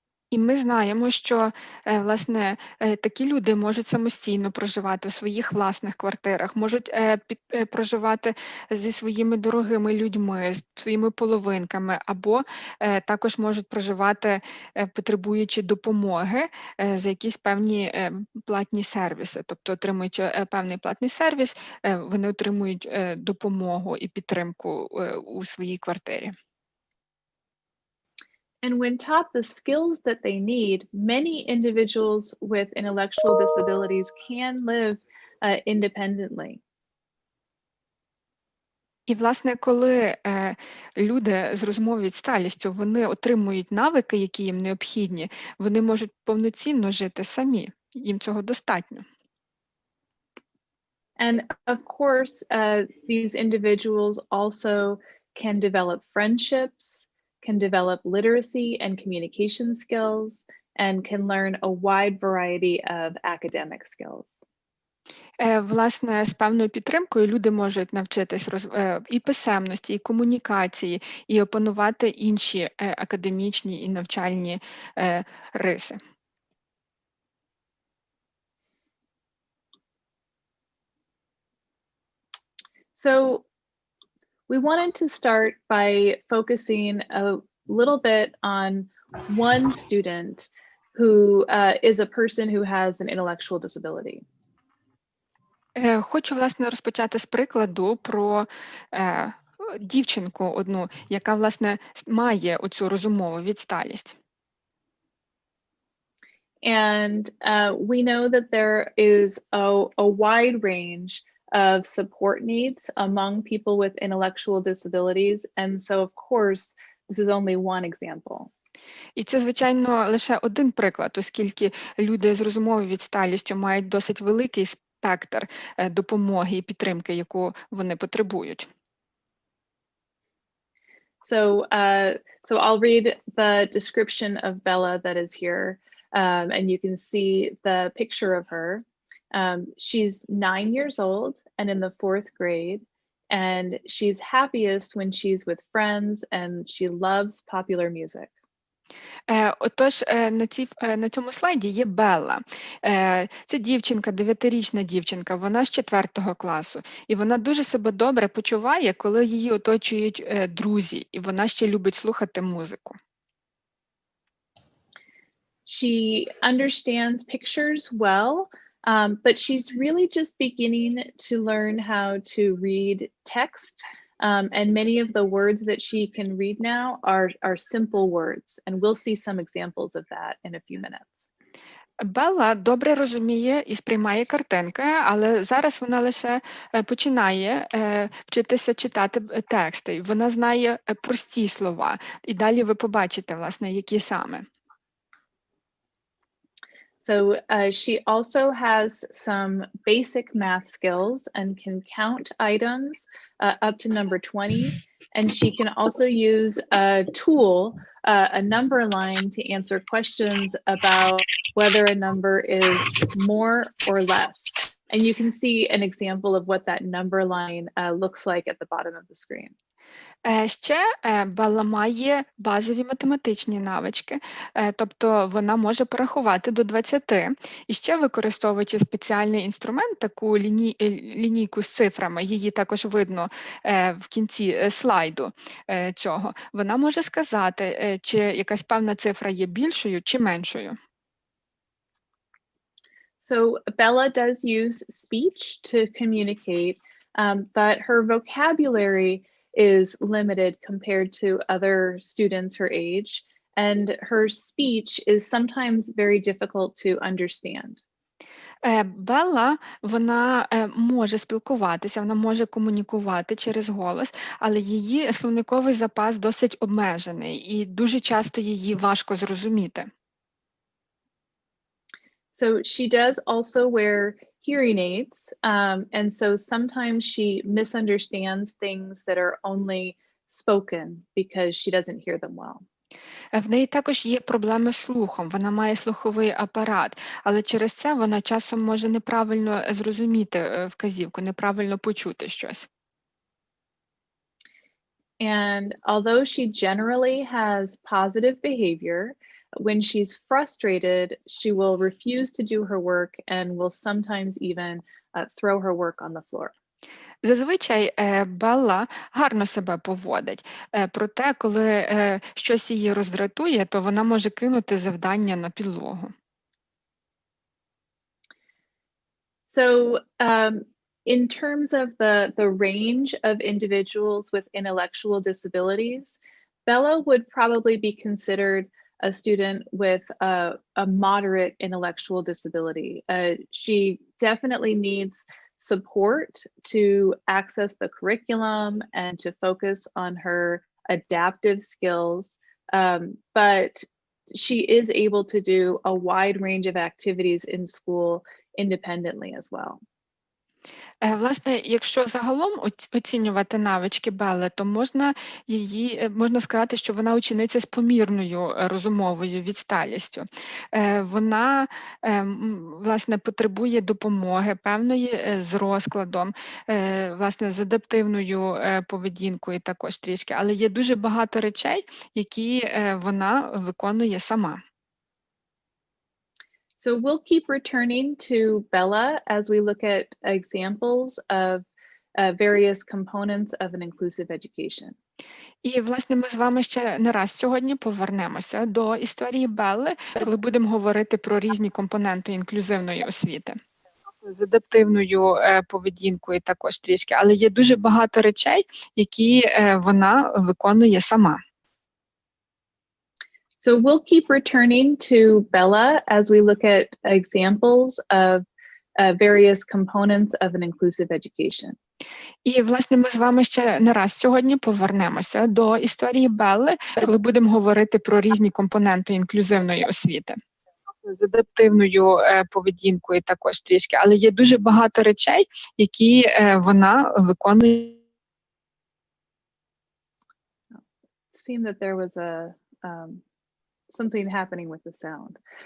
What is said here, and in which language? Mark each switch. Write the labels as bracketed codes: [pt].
[uk] І ми знаємо, що, власне, такі люди можуть самостійно проживати в своїх власних квартирах, можуть проживати зі своїми дорогими людьми, з своїми половинками, або також можуть проживати, потребуючи допомоги за якісь певні платні сервіси. Тобто, отримуючи певний платний сервіс, вони отримують допомогу і підтримку у своїй квартирі. [en] And when taught the skills that they need, many individuals with intellectual disabilities can live independently. [uk] І, власне, коли люди з розумовою відсталістю, вони отримують навики, які їм необхідні, вони можуть повноцінно жити самі, їм цього достатньо. [en] And of course, these individuals also can develop friendships, can develop literacy and communication skills, and can learn a wide variety of academic skills. [uk] Власне, з певною підтримкою люди можуть навчитись і писемності, і комунікації, і опанувати інші академічні і навчальні риси. [en] So we wanted to start by focusing a little bit on one student who is a person who has an intellectual disability. [uk] Хочу, власне, розпочати з прикладу про дівчинку одну, яка, власне, має оцю розумову відсталість. [en] And we know that there is a wide range of support needs among people with intellectual disabilities. And so, of course, this is only one example. [uk] І це, звичайно, лише один приклад, оскільки люди з розумовою відсталістю мають досить великий спектр допомоги і підтримки, яку вони потребують. [en] So I'll read the description of Bella that is here, and you can see the picture of her. She's 9 years old and in the 4th grade, and she's happiest when she's with friends, and she loves popular music. [uk] Отож, на цьому слайді є Белла. Це дівчинка, 9-річна дівчинка, вона з 4 класу. І вона дуже себе добре почуває, коли її оточують друзі, і вона ще любить слухати музику. [en] She understands pictures well, but she's really just beginning to learn how to read text. And many of the words that she can read now are simple words. And we'll see some examples of that in a few minutes. [uk] Белла добре розуміє і сприймає картинки, але зараз вона лише починає вчитися читати тексти. Вона знає прості слова. І далі ви побачите, власне, які саме. [en] So she also has some basic math skills and can count items up to number 20. And she can also use a tool, a number line, to answer questions about whether a number is more or less. And you can see an example of what that number line looks like at the bottom of the screen. [uk] Ще Белла має базові математичні навички, тобто вона може порахувати до 20, і ще використовуючи спеціальний інструмент, таку лінійку з цифрами, її також видно в кінці слайду цього, вона може сказати, чи якась певна цифра є більшою чи меншою. [en] So Bella does use speech to communicate, but her vocabulary is limited compared to other students her age, and her speech is sometimes very difficult to understand. [uk] Белла, вона може спілкуватися, вона може комунікувати через голос, але її словниковий запас досить обмежений, і дуже часто її важко зрозуміти. [en] So she does also wear hearing aids, and so sometimes she misunderstands things that are only spoken because she doesn't hear them well. [uk] В неї також є проблеми з слухом, вона має слуховий апарат, але через це вона часом може неправильно зрозуміти вказівку, неправильно почути щось. [en] And although she generally has positive behavior, when she's frustrated, she will refuse to do her work and will sometimes even throw her work on the floor. [uk] Зазвичай Белла гарно себе поводить, проте коли щось її роздратує, то вона може кинути завдання на підлогу. [en] So in terms of the range of individuals with intellectual disabilities, Bella would probably be considered a student with a moderate intellectual disability. She definitely needs support to access the curriculum and to focus on her adaptive skills, but she is able to do a wide range of activities in school independently as well. [uk] Власне, якщо загалом оцінювати навички Белли, то можна сказати, що вона учениця з помірною розумовою відсталістю. Вона, власне, потребує допомоги певної з розкладом, власне, з адаптивною поведінкою також трішки, але є дуже багато речей, які вона виконує сама. [en] So we'll keep returning to Bella as we look at examples of various components of an inclusive education. [uk] І, власне, ми з вами ще не раз сьогодні повернемося до історії Белли, коли будемо говорити про різні компоненти інклюзивної освіти. З адаптивною поведінкою також трішки, але є дуже багато речей, які вона виконує сама. [en] So we'll keep returning to Bella as we look at examples of various components of an inclusive education. [uk] І, власне, ми з вами ще не раз сьогодні повернемося до історії Белли, коли будемо говорити про різні компоненти інклюзивної освіти. З адаптивною поведінкою також трішки, але є дуже багато речей, які вона виконує. [en] Seemed that there was something happening with the sound.